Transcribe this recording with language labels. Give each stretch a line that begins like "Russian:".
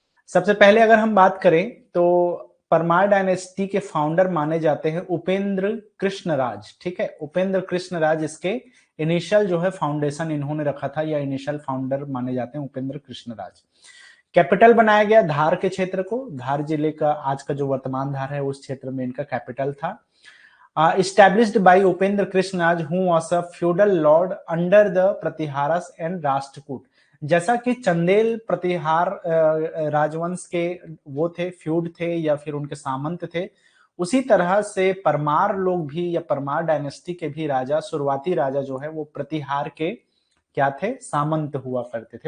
Hindi: सबसे पहले अगर हम बात करें तो परमार डायनेस्टी के फाउंडर माने जाते हैं उपेंद्र कृष्णराज। ठीक है, उपेंद्र कृष्णराज इसके इनिशियल जो है फाउंडेशन इन्होंने रखा था, या इनिशियल फाउंडर माने जाते हैं उपेंद्र कृष्णराज। कैपिटल बनाया गया धार के क्षेत्र को, धार जिले का आज का जो वर्तमान धार है उस क्षेत्र में इनका कैपिटल था।
English: established by Upendra Krishnaraj who was a feudal lord under the Pratiharas and Rashtrakuta.
Hindi: जैसा कि चंदेल प्रतिहार राजवंश के वो थे, फ्यूड थे या फिर उनके सामंत थे, उसी तरह से परमार लोग भी या परमार डायनेस्टी के भी राजा, शुरुआती राजा जो है वो प्रतिहार के क्या थे, सामंत हुआ करते थे।